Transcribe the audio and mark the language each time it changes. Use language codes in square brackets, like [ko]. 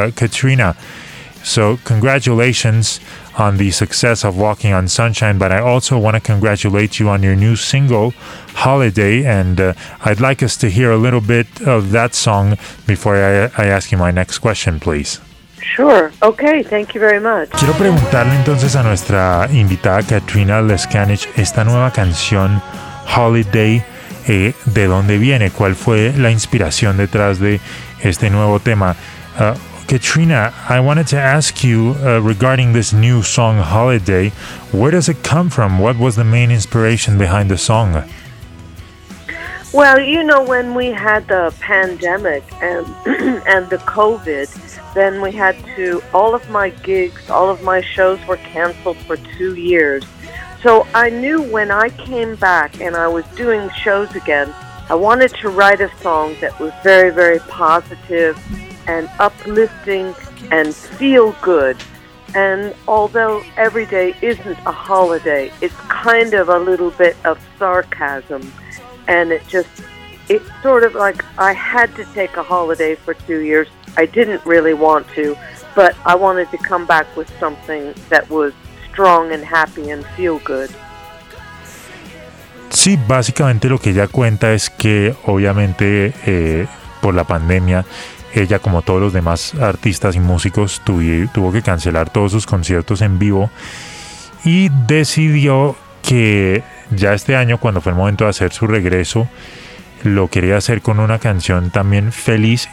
[en] Katrina, so congratulations on the success of Walking on Sunshine, but I also want to congratulate you on your new single, Holiday, and I'd like us to hear a little bit of that song before I ask you my next question, please. Sure. Okay, thank you very much. [es] Quiero preguntarle entonces a nuestra invitada Katrina Leskanich, esta nueva canción Holiday, ¿de dónde viene? ¿Cuál fue la inspiración detrás de este nuevo tema? [en] Katrina, I wanted to ask you regarding this new song, Holiday. Where does it come from? What was the main inspiration behind the song? Well, you know, when we had the pandemic and and the COVID, then we had to, all of my gigs, all of my shows were canceled for 2 years. So I knew when I came back and I was doing shows again, I wanted to write a song that was very, very positive and uplifting and feel good. And although every day isn't a holiday, it's kind of a little bit of sarcasm. And it just, it's sort of like I had to take a holiday for 2 years. I didn't really want to, but I wanted to come back with something that was strong and happy and feel good. [es] Sí, básicamente lo que ella cuenta es que obviamente por la pandemia, ella como todos los demás artistas y músicos tuvo que cancelar todos sus conciertos en vivo y decidió que ya este año, cuando fue el momento de hacer su regreso, lo quería hacer con una canción también feliz.